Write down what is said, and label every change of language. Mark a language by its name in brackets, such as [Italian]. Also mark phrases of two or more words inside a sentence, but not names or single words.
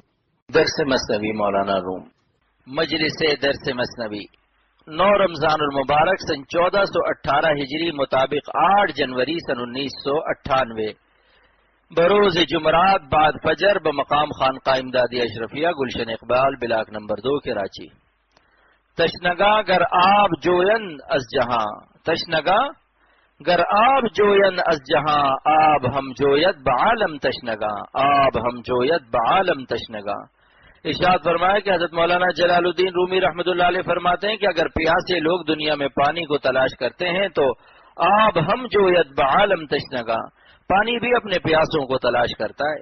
[Urdu] درس مثنوی مولانا روم، مجلس درس مثنوی 9 رمضان المبارک سن 1418 ہجری مطابق 8 جنوری سن 1998 بروز جمعرات بعد فجر بمقام خانقاہ امدادی اشرفیہ گلشن اقبال بلاک نمبر 2 کراچی۔ [Persian] تشنگا گر آب جوین از جہاں، تشنگا گر آب جوین از جہاں، آب ہم جویت بعالم تشنگا، آب ہم جویت بعالم تشنگا۔ [Urdu] ارشاد فرمایا کہ حضرت مولانا جلال الدین رومی رحمۃ اللہ علیہ فرماتے ہیں کہ اگر پیاسے لوگ دنیا میں پانی کو تلاش کرتے ہیں تو [Persian] آب ہم جویت بعالم تشنگا، [Urdu] پانی بھی اپنے پیاسوں کو تلاش کرتا ہے۔